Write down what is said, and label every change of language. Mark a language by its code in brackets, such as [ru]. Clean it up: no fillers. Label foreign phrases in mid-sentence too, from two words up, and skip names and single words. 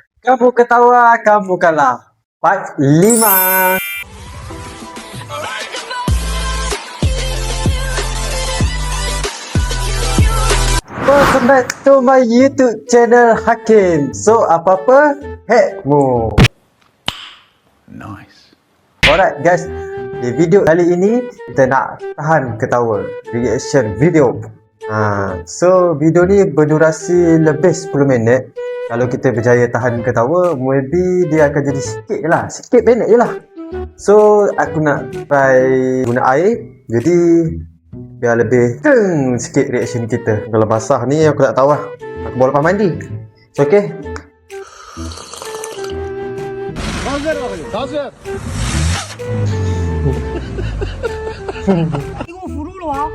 [ms] Kamu ketawa, kamu kalah. [en] Part 5. Welcome back to my YouTube channel Hakim. [ms] So, apa-apa? Hackmu. [en] Nice. Alright guys, [ms] di video kali ini kita nak tahan ketawa. [en] Reaction video. [ms] So, video ni berdurasi lebih 10 minit. Kalau kita berjaya tahan ketawa, maybe dia akan jadi sikit je lah. Sikit pendek je lah. So, aku nak try guna air. Jadi, biar lebih sikit reaction kita. Kalau basah ni aku tak tahu lah. Aku bawa lepas mandi. So, okay? [zh] 你给我扶住了吗？